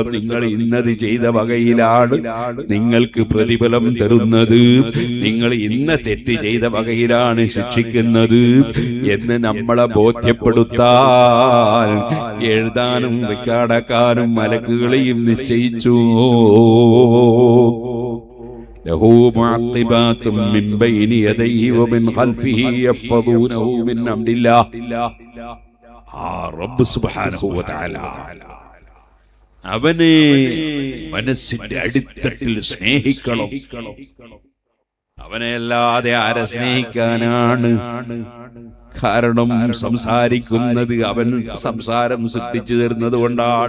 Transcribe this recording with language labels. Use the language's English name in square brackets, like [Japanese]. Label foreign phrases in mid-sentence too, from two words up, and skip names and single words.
[Malayalam] നിങ്ങൾ ഇന്നത് ചെയ്ത വകയിലാണ് നിങ്ങൾക്ക് പ്രതിഫലം തരുന്നത്, നിങ്ങൾ ഇന്ന തെറ്റ് ചെയ്ത വകയിലാണ് ശിക്ഷിക്കുന്നത് എന്ന് നമ്മളെ ബോധ്യപ്പെടുത്താൻ എഴുതാനും റെക്കോർഡാക്കാനും മലക്കുകളെയും നിശ്ചയിച്ചു. [Arabic] له معقبات من بين يديه ومن خلفه يحفظونه من أمر الله. [Malayalam] റബ്ബ് [Arabic] سبحانه وتعالى [Malayalam] അവനെ മനസ്സിന്റെ അടിത്തട്ടിൽ സ്നേഹിക്കണം. അവനെ അല്ലാതെ ആരെ സ്നേഹിക്കാനാണ്? കാരണം സംസാരിക്കുന്നത് അവൻ സംസാരം സൃഷ്ടിച്ചു തരുന്നത് കൊണ്ടാണ്.